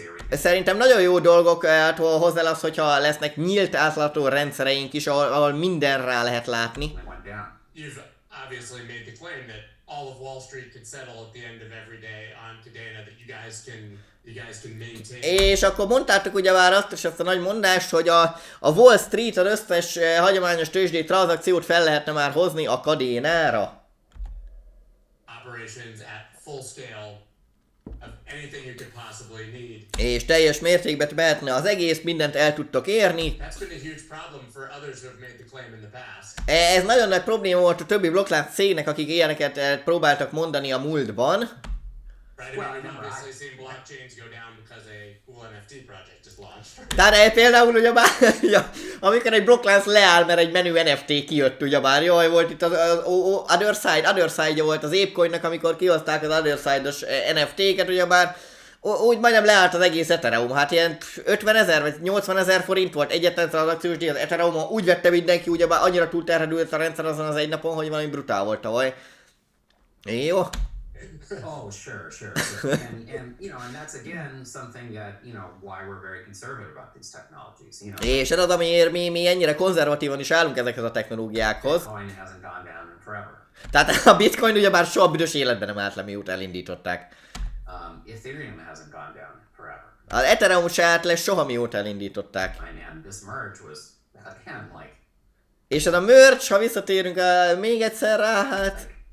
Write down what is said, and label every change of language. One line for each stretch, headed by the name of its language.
Hungarian: Szerintem nagyon jó dolgok hozzá az, hogyha lesznek nyílt átlátható rendszereink is, ahol minden rá lehet látni.
English: You've obviously made the claim that all of Wall Street could settle at the end of every day on Kadena, that you guys can maintain.
Hungarian: És akkor mondtátok ugyebár azt is, azt a nagy mondást, hogy a Wall Street az összes hagyományos tőzsdei tranzakciót fel lehetne már hozni a Kadénára.
English: Operations at full scale of anything you could possibly need.
Hungarian: És teljes mértékben mehetne az egész, mindent el tudtok érni.
English: That's been a huge problem for others who have made the claim in the past.
Hungarian: Ez nagyon nagy probléma volt a többi blokklánc cégnek, akik ilyeneket próbáltak mondani a múltban.
English: Right, I mean, we've obviously seen blockchains go down because a cool NFT project is launched.
Hungarian: Tehát például ugyebár, amikor egy blokklánc leáll, mert egy menő NFT kijött ugyebár, jaj, volt itt az Other Side-ja volt az Apecoinnak, amikor kihozták az Other Side-os NFT-ket ugyebár, úgy majdnem leállt az egész Ethereum, hát ilyen 50 000 vagy 80 000 forint volt egyetlen tranzakciós díj az Ethereum, úgy vette mindenki, ugyebár annyira túlterhelődött a rendszer azon az egy napon, hogy valami brutál volt tavaly. Jó.
English: Oh, sure. And and that's again something that, why we're very conservative about these technologies,
Hungarian: És ez az, amiért mi ennyire konzervatívan is állunk ezekhez a technológiákhoz.
English: Bitcoin hasn't gone down in forever.
Hungarian: Tehát a Bitcoin ugyebár soha büdös életben nem állt le, mióta elindították.
English: Ethereum hasn't gone down forever.
Hungarian: Az Ethereum se állt le soha, mióta elindították.
English: And this merge was, again, like...
Hungarian: És ez a merge, ha visszatérünk még egyszer rá, hát...